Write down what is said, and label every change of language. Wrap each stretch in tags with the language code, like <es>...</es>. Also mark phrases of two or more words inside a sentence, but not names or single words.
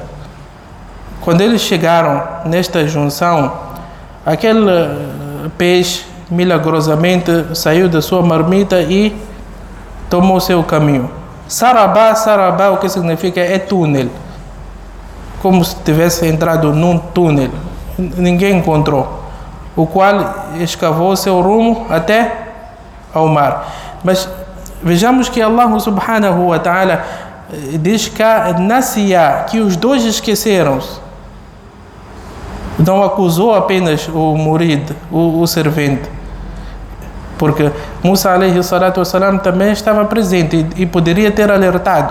<pt>Quando eles chegaram nesta junção, aquele peixe milagrosamente saiu da sua marmita e tomou seu caminho. Sarabá, sarabá, o que significa é túnel. Como se tivesse entrado num túnel. Ninguém encontrou. O qual escavou seu rumo até ao mar. Mas vejamos que Allah</pt> <ar>سبحانه وتعالى</ar> <pt>diz que Nasiya, que os dois esqueceram-se. Não acusou apenas o murid, o servente. Porque Musa</pt> <ar>عليه الصلاة والسلام</ar> <pt>também estava presente e poderia ter alertado.</pt>